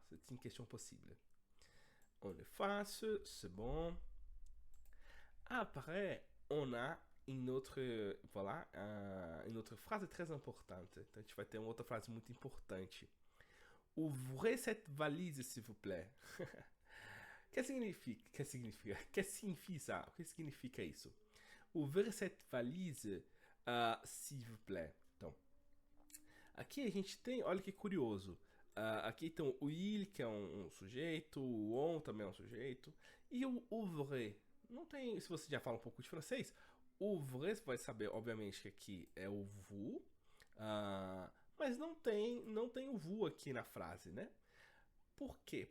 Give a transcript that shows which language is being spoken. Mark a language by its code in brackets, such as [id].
[fr] C'est une question possible. On efface, c'est bon. Après, on a une autre, voilà, une autre frase très importante. [pt] Então a gente vai ter uma outra frase muito importante. [fr] Ouvrez cette valise, s'il vous plaît. [pt] Que significa? Que significa [fr] ça? [pt] O que significa isso? [fr] Ouvrir cette valise, s'il vous plaît. [pt] Então, aqui a gente tem, olha que curioso. Aqui tem o il, que é um sujeito, o on também é um sujeito, e o ouvrir. Não tem, se você já fala um pouco de francês, ouvrir, você vai saber, obviamente, que aqui é o vous, mas não tem o vous aqui na frase, né? Por quê?